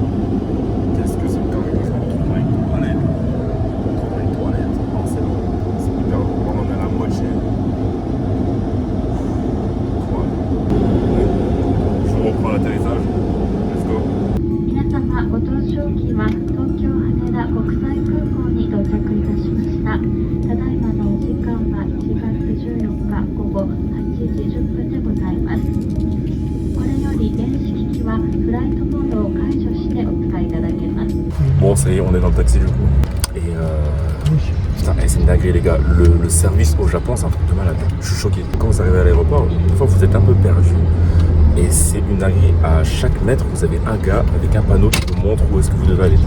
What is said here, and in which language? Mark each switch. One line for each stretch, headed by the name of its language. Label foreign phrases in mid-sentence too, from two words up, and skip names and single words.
French: Qu'est-ce que c'est quand même? Je me retrouve dans les toilettes. Je me retrouve dans les toilettes. Non, c'est bon. C'est hyper long. On en est à la moitié. Quoi? Je reprends l'atterrissage.
English: Let's go.
Japanese: 皆様、ご搭乗機は東京羽田国際空港に到着いたしました。ただいまのお時間は1月14日午後8時10分でございます。これより電子機器はフライトモードを解除してお使いいただけます。
French: Bon, ça y est, on est dans le taxi du coup. Et putain, c'est une dinguerie les gars. Le service au Japon, c'est un truc de malade. Je suis choqué. Quand vous arrivez à l'aéroport, une fois vous êtes un peu perdu. Et c'est une dinguerie. À chaque mètre, vous avez un gars avec un panneau qui vous montre où est-ce que vous devez aller.